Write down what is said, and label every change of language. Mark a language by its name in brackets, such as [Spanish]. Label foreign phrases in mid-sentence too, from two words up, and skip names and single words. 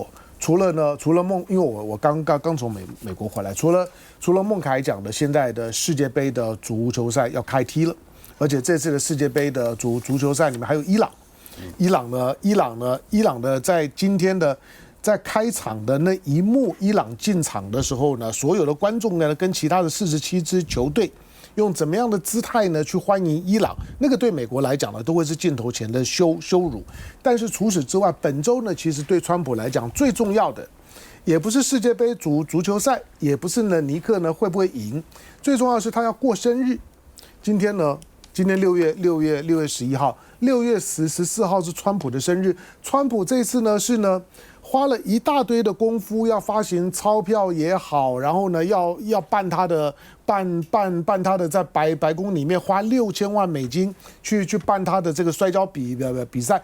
[Chinese] 除了孟，因為我剛從美國回來，除了孟凱講的現在的世界杯的足球賽要開踢了，而且這次的世界杯的足球賽裡面還有伊朗，伊朗呢在今天的在開場的那一幕，伊朗進場的時候呢，所有的觀眾呢跟其他的47支球隊用怎麼樣的姿態呢去歡迎伊朗，那個對美國來講呢，都會是鏡頭前的羞辱。但是除此之外，本周呢，其實對川普來講最重要的，也不是世界杯足球賽，也不是呢尼克呢會不會贏，最重要的是他要過生日。今天6月11號，6月14號是川普的生日。川普這次呢是呢花了一大堆的功夫，要發行鈔票也好，然後呢要辦他的在白宮裡面花6000萬美金去辦他的這個摔跤比賽。